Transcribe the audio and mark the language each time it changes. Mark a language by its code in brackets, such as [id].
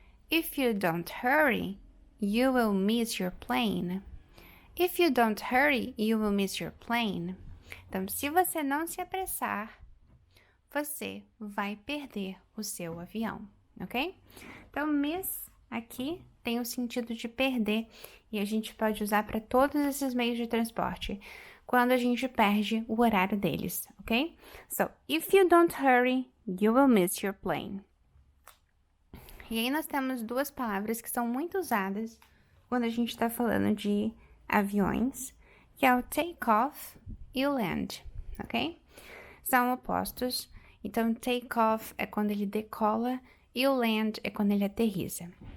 [en] If you don't hurry, you will miss your plane. If you don't hurry, you will miss your plane. [pt] Então, se você não se apressar, você vai perder o seu avião, ok? Então, miss aqui tem o sentido de perder e a gente pode usar para todos esses meios de transporte quando a gente perde o horário deles, ok? [en] So, if you don't hurry, you will miss your plane. [pt] E aí nós temos duas palavras que são muito usadas quando a gente está falando de aviões, que é o take off e o land, ok? São opostos. Então, take off é quando ele decola e o land é quando ele aterriza.